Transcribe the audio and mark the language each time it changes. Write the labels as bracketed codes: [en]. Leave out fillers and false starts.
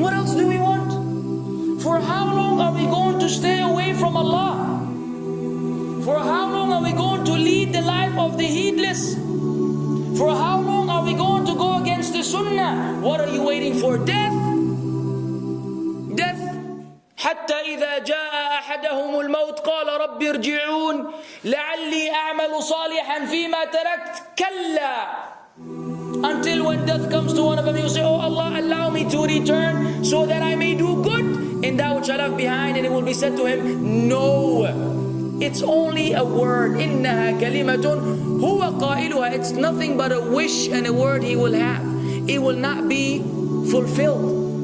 [en] What else do we want? For how long are we going to stay away from Allah? For how long are we going to lead the life of the heedless? For how long are we going to go against the sunnah? What are you waiting for? Death? Death. [ar] حتى إذا جاء أحدهم الموت قال رب ارجعون لعلي أعمل صالحا فيما تركت كلا. [en] Until when death comes to one of them, he will say, oh Allah, allow me to return so that I may do good in that which I left behind. And it will be said to him, no, it's only a word. [ar] إِنَّهَا كَلِمَةٌ هُوَ قَائِلُهَا. [en] It's nothing but a wish and a word he will have. It will not be fulfilled.